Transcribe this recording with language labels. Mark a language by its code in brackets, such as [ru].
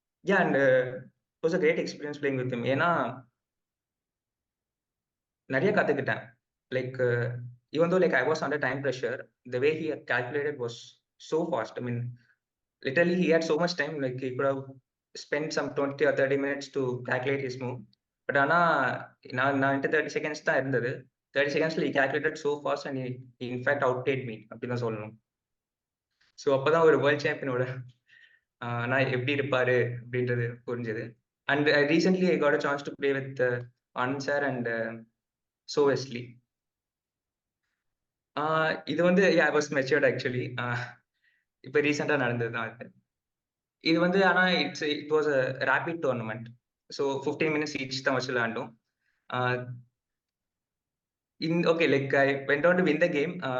[en] Yeah, and it was a great experience playing with him. [ta] ஏன்னா நிறைய கத்துக்கிட்டேன். [en] Like even though like I was under time pressure, the way he calculated was so fast. I mean, literally he had so much time. Like he could have spent some 20 or 30 minutes to calculate his move. [ta] But ஆனா நான் 30 seconds தான் இருந்தது. [en] 30 secondsல he calculated so fast and he in fact outplayed me [ta] அப்படின்னு தான் சொல்லணும். So அப்போதான் ஒரு world சாம்பியனோட நான் எப்படி இருப்பாரு அப்படின்றது புரிஞ்சது. [en] And recently I got a chance to play with Anand sir and So Wesley. [ta] இது வந்து [en] I was matured actually. [ta] இப்போ ரீசெண்டாக நடந்தது தான் இது. [en] இது வந்து ஆனால் it was a rapid tournament. So 15 minutes each [ta] தான் வச்சு விளையாண்டோம். [en] Okay, like I went on to win the game.